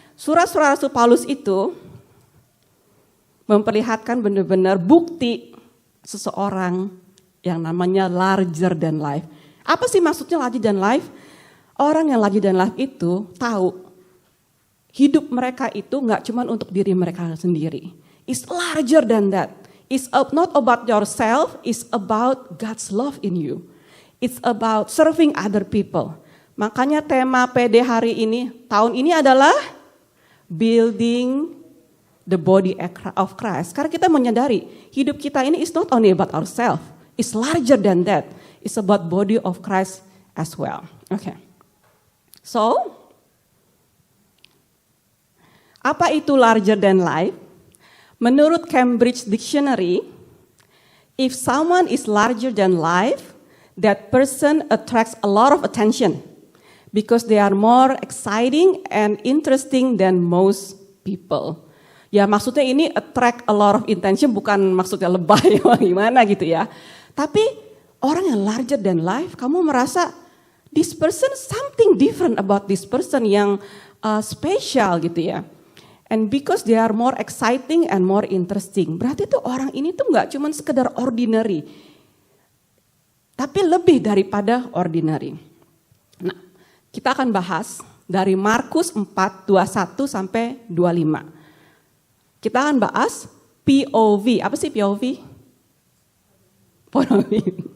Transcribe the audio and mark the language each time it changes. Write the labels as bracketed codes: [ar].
[id] Surat-surat Rasul Paulus itu memperlihatkan benar-benar bukti seseorang yang namanya [en] larger than life. [id] Apa sih maksudnya [en] larger than life? [id] Orang yang [en] larger than life [id] itu tahu hidup mereka itu gak cuma untuk diri mereka sendiri. [en] It's larger than that. It's not about yourself, it's about God's love in you. It's about serving other people. [id] Makanya tema PD hari ini, tahun ini adalah [en] building the body of Christ. [id] Karena kita menyadari hidup kita ini [en] is not only about ourselves, it's larger than that. It's about body of Christ as well. Okay. So, [id] apa itu [en] larger than life? [id] Menurut [en] Cambridge Dictionary, if someone is larger than life, that person attracts a lot of attention because they are more exciting and interesting than most people. [id] Ya maksudnya ini [en] attract a lot of attention [id] bukan maksudnya lebay gimana gitu ya. Tapi orang yang [en] larger than life, [id] kamu merasa [en] this person something different about this person [id] yang special gitu ya. [en] And because they are more exciting and more interesting. [id] Berarti tuh orang ini tuh gak cuma sekedar ordinary. Tapi lebih daripada ordinary. Nah, kita akan bahas dari Markus 4, 21 sampai 25. Kita akan bahas POV. Apa sih POV? [en] Point of view.